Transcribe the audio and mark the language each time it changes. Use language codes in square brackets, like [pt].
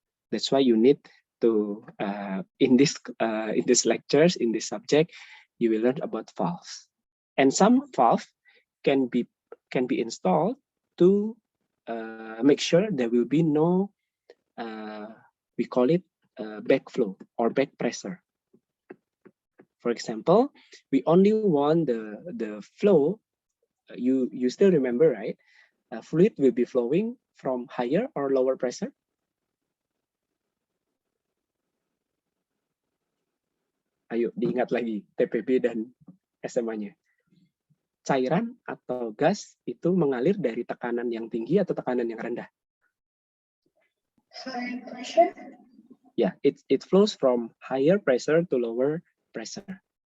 [en] That's why you need to in this lectures, in this subject, you will learn about valves, and some valve can be installed to make sure there will be no we call it backflow or back pressure. For example, we only want the flow. You still remember, right? Fluid will be flowing from higher or lower pressure. [id] Ayo diingat lagi TPB dan SMA-nya. Cairan atau gas itu mengalir dari tekanan yang tinggi atau tekanan yang rendah? [en] High pressure. Yeah, it flows from higher pressure to lower pressure.